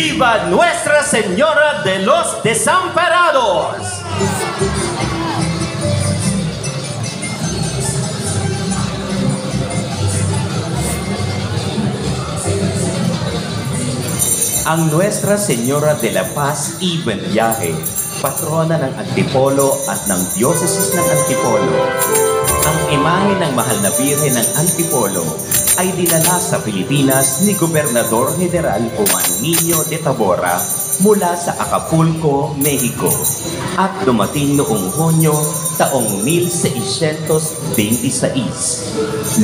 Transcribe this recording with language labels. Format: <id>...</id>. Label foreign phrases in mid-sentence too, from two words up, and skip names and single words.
<es>viva Nuestra Señora de los Desamparados!</es> <tl>Ang Nuestra Señora de la Paz y Buen Viaje, patrona ng Antipolo at ng Diocese ng Antipolo. Ang imahe ng mahal na Birhen ng Antipolo ay dinala sa Pilipinas ni Gobernador General Juan Niño de Tabora mula sa Acapulco, Mexico at dumating noong Hunyo taong 1626.</tl>